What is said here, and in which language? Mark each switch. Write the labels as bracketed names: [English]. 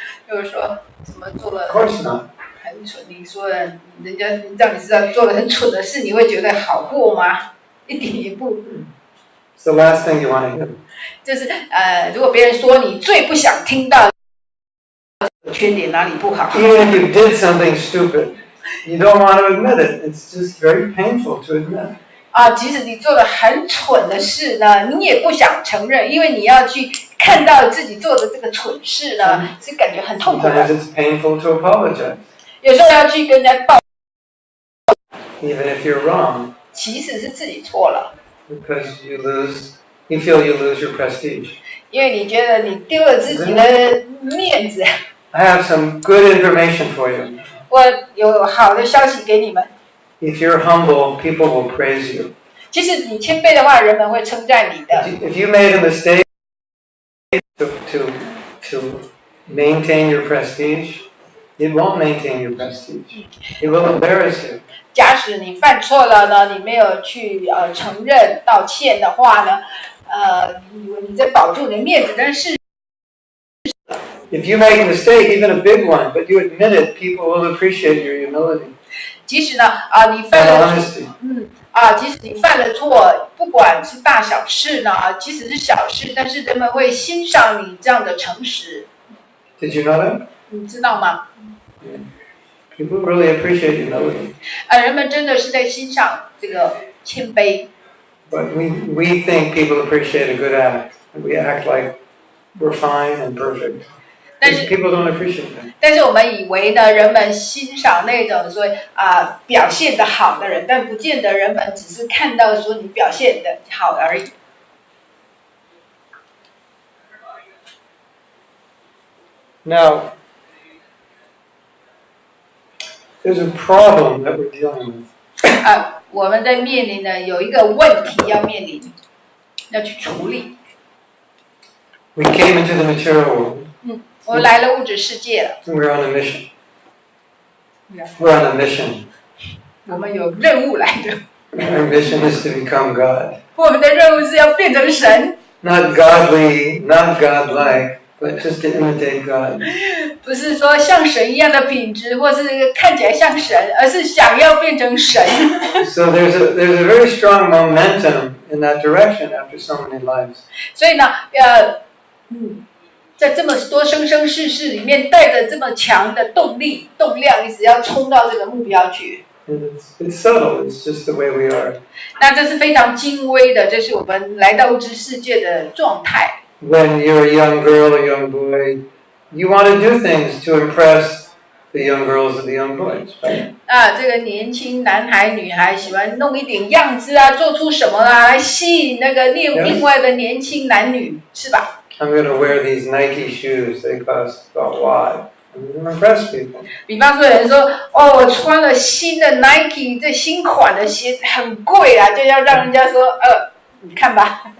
[Chinese] 就是说，怎么做了 [English] Of course not. [Chinese] 很蠢？你说人家让你知道做了很蠢的事，你会觉得好过吗？一点也不。 [English] It's the last thing you want to hear. [Chinese] 就是如果别人说你最不想听到缺点哪里不好。 [English] Even if you did something stupid, you don't want to admit it. It's just very painful to admit. [Chinese] 即使你做了很蠢的事呢，你也不想承认，因为你要去看到自己做的这个蠢事呢，是感觉很痛苦的。 [English] Sometimes it's painful to apologize. [Chinese] 有时候要去跟人家道 [English] Even if you're wrong. [Chinese] 其实是自己错了。 [English] Because you feel you lose your prestige. [Chinese] 因为你觉得你丢了自己的面子。 [English] I have some good information for you. [Chinese] 我有好的消息给你们。 [English] If you're humble, people will praise you. [Chinese] 其实你谦卑的话，人们会称赞你的。 [English] If you made a mistake to maintain your prestige, it won't maintain your prestige. It will embarrass you. [Chinese] 假使你犯错了呢，你没有去承认道歉的话呢，你以为你在保住你的面子，但是 [English] If you make a mistake, even a big one, but you admit it, people will appreciate your humility [Chinese] 即使呢你 [English] and [Chinese] 犯了 [English] honesty. [Chinese] 即使你犯了错，不管是大小事呢即使是小事，但是人们会欣赏你这样的诚实。 [English] Did you know that? [Chinese] 你知道吗？ [English] Yeah. People really appreciate humility. [Chinese] 人们真的是在欣赏这个谦卑。 [English] But we think people appreciate a good act. We act like we're fine and perfect. People don't appreciate that. [Chinese] 但是我们以为呢，人们欣赏那种说表现得好的人，但不见得人们只是看到说你表现得好而已。 [English] Now, there's a problem that we're dealing with. [Chinese] 我们在面临呢有一个问题要面临，要去处理。 [English] We came into the material world. [Chinese] 我们来了物质世界了。 [English] We're on a mission. We're on a mission. [Chinese] 我们有任务来的。 [English] Our mission is to become God. [Chinese] 我们的任务是要变成神。 [English] Not godly, not godlike, but just to imitate God. [Chinese] 不是说像神一样的品质，或是看起来像神，而是想要变成神。 [English] So there's a very strong momentum in that direction after so many lives. [Chinese] 所以呢，在这么多生生世世里面，带着这么强的动力、动量，一直要冲到这个目标去。 [English] It's subtle. It's just the way we are. [Chinese] 那这是非常精微的，这是我们来到物质世界的状态。 [English] When you're a young girl or young boy, you want to do things to impress the young girls and the young boys, right? [Chinese] 这个年轻男孩、女孩喜欢弄一点样子啊，做出什么来吸引那个另外的年轻男女，是吧？ [English] I'm going to wear these Nike shoes. They cost a lot. I'm going to impress people. [Chinese] 比方说，有人说，我穿了新的 Nike 这新款的鞋子很贵啊，就要让人家说，你看吧。